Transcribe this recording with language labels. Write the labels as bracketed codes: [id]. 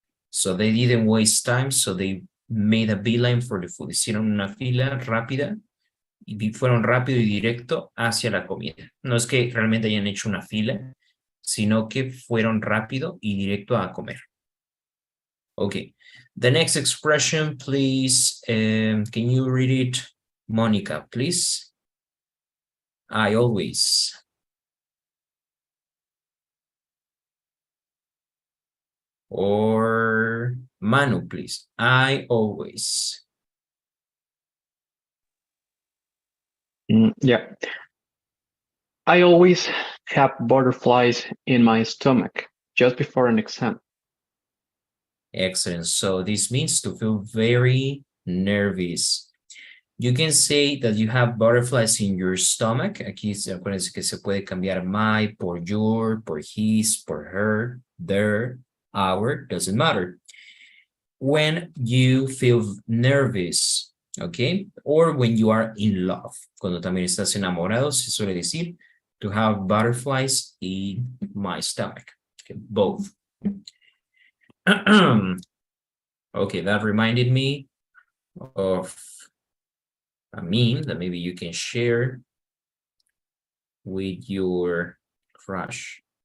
[en] So they didn't waste time, so they made a beeline for the food. [es] Hicieron una fila rápida y fueron rápido y directo hacia la comida. No es que realmente hayan hecho una fila, sino que fueron rápido y directo a comer. [en] Okay. The next expression, please. Can you read it, Monica, please? I always. Or Manu, please. I always. Yeah. I always have butterflies in my stomach just before an exam. Excellent. So this means to feel very nervous. You can say that you have butterflies in your stomach. [es] Aquí acuérdense que se puede cambiar my por your, por his, por her, [en] their, our, doesn't matter. When you feel nervous, Okay, or when you are in love. [es] Cuando también estás enamorado, se suele decir [en] to have butterflies in my stomach. Okay, both. Okay, that reminded me of a meme that maybe you can share with your crush.